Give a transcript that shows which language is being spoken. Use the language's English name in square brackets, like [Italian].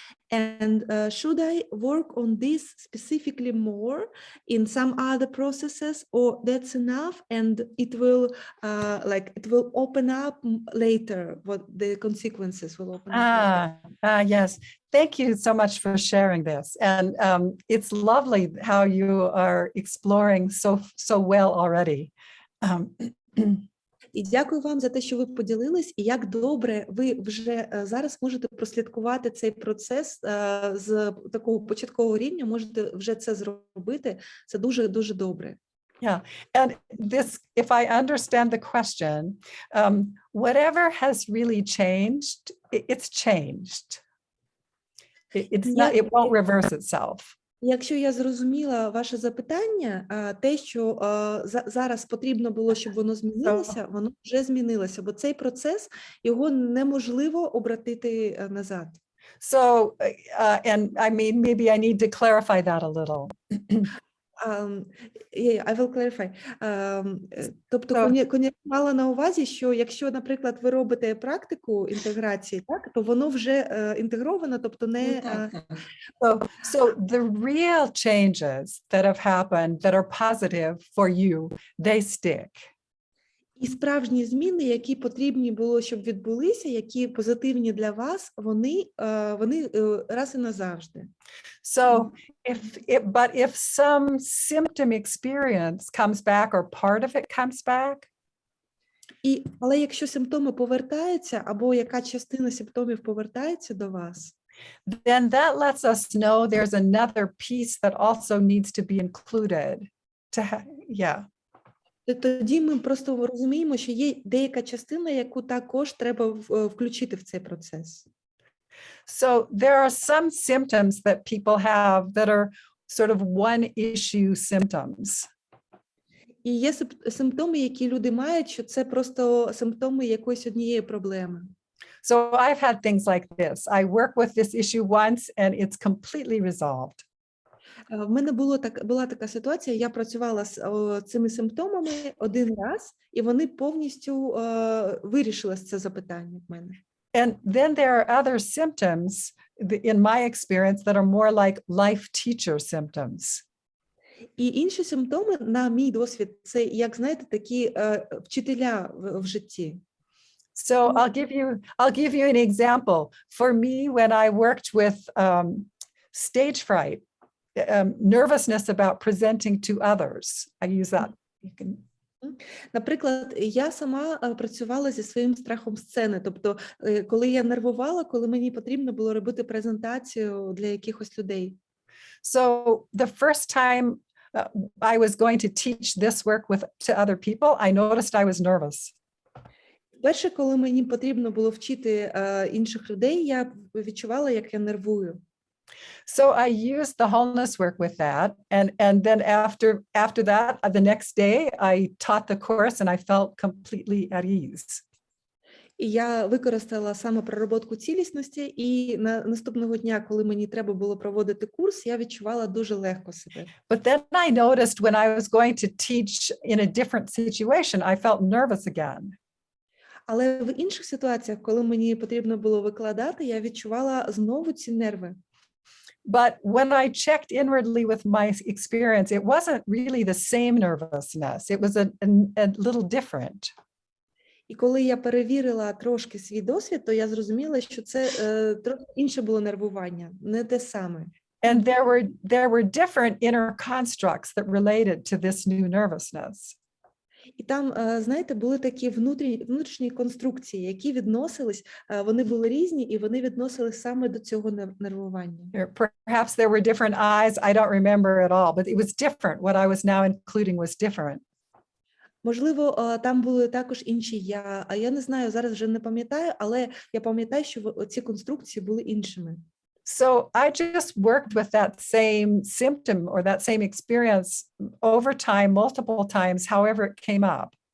[English] And should I work on this specifically more in some other processes, or that's enough and it will open up later, what the consequences will open up. Yes. Thank you so much for sharing this. And it's lovely how you are exploring so well already. [Ukrainian] І дякую вам за те, що ви поділились, і як добре ви вже зараз можете прослідкувати цей процес з такого початкового рівня, можете вже це зробити. Це дуже-дуже добре. [English] Yeah, and this, if I understand the question, whatever has really changed, it's changed. It won't reverse itself. [Ukrainian] Якщо я зрозуміла ваше запитання, те, що зараз потрібно було, щоб воно змінилося, воно вже змінилося, бо цей процес, його неможливо обратити назад. [English] So, and I mean, maybe I need to clarify that a little. I will clarify. Тобто So- [Ukrainian] Коннира мала на увазі, що якщо, наприклад, ви робите практику інтеграції, так, то воно вже інтегровано, тобто не... [English] So the real changes that have happened that are positive for you, they stick. [Ukrainian] І справжні зміни, які потрібні було, щоб відбулися, які позитивні для вас, вони раз і назавжди. [English] So if some symptom experience comes back or part of it comes back, [Ukrainian] Але якщо симптоми повертаються, або яка частина симптомів повертається до вас, [English] then that lets us know there's another piece that also needs to be included. [Ukrainian] тоді ми просто розуміємо, що є деяка частина, яку також треба включити в цей процес. [English] So there are some symptoms that people have that are sort of one-issue symptoms. [Ukrainian] І є симптоми, які люди мають, що це просто симптоми якоїсь однієї проблеми. [English] So I've had things like this. I work with this issue once and it's completely resolved. [Ukrainian] В мене була така ситуація, я працювала з цими симптомами один раз, і вони повністю вирішили це запитання в мене. [English] And then there are other symptoms, in my experience, that are more like life teacher symptoms. [Ukrainian] І інші симптоми, на мій досвід, це, як знаєте, такі вчителя в житті. [English] So I'll give you an example. For me, when I worked with stage fright, nervousness about presenting to others, I use that. [Ukrainian] Наприклад, я сама працювала зі своїм страхом сцени. Тобто, коли я нервувала, коли мені потрібно було робити презентацію для якихось людей. [English] So the first time I was going to teach this work to other people, I noticed I was nervous. [Ukrainian] Перше, коли мені потрібно було вчити інших людей, я відчувала, як я нервую. [English] So I used the wholeness work with that. And then after that, the next day, I taught the course and I felt completely at ease. [Ukrainian] І я використала саме проработку цілісності, і наступного дня, коли мені треба було проводити курс, я відчувала дуже легко себе. [English] But then I noticed when I was going to teach in a different situation, I felt nervous again. [Ukrainian] Але в інших ситуаціях, коли мені потрібно було викладати, я відчувала знову ці нерви. [English] But when I checked inwardly with my experience, it wasn't really the same nervousness. It was a little different. [Ukrainian] І коли я перевірила трошки свій досвід, то я зрозуміла, що це трохи інше було нервування, не те саме. [English] And there were different inner constructs that related to this new nervousness. [Ukrainian] І там, знаєте, були такі внутрішні конструкції, які відносились, вони були різні, і вони відносились саме до цього нервування. [English] Perhaps there were different eyes. I don't remember at all, but it was different. What I was now including was different. [Ukrainian] Можливо, там були також інші я, а я не знаю, зараз вже не пам'ятаю, але я пам'ятаю, що ці конструкції були іншими. [English] So I just worked with that same symptom or that same experience over time, multiple times, however it came up.